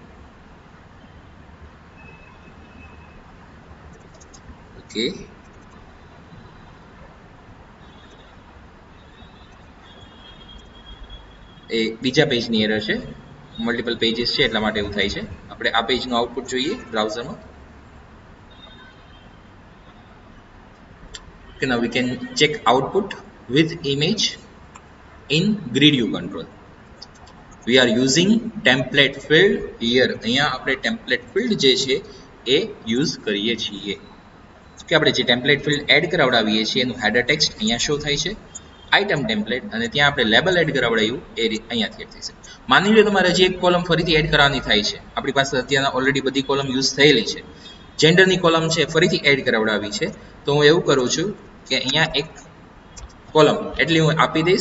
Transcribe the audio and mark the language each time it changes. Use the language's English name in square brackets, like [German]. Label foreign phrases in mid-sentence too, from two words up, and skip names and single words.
[Gujarati] ઓકે, એ બીજા પેજની એરર છે, [English] multiple pages [Gujarati] છે એટલા માટે એવું થાય છે. આપણે આ પેજનું આઉટપુટ જોઈએ બ્રાઉઝરમાં. [English] Okay, now we can check output with image in grid view control. We are using template field here. [Gujarati] અહીંયા આપણે [English] template field [Gujarati] જે છે એ યુઝ કરીએ છીએ. કે આપણે જે [English] template field [Gujarati] એડ કરાવડાવીએ છીએ એનું [English] header text [Gujarati] અહીંયા શો થાય છે, [English] item template, [Gujarati] અને ત્યાં આપણે લેબલ એડ કરાવડાવ્યું એ અહીંયાથી એડ થશે. માની લો તમારે જે એક કોલમ ફરીથી એડ કરવાની થાય છે, આપણી પાસે અત્યારના ઓલરેડી બધી કોલમ યુઝ થયેલી છે, જેન્ડરની કોલમ છે ફરીથી એડ કરાવડાવી છે, તો હું એવું કરું છું કે અહીંયા એક કોલમ એટલી હું આપી દઈશ.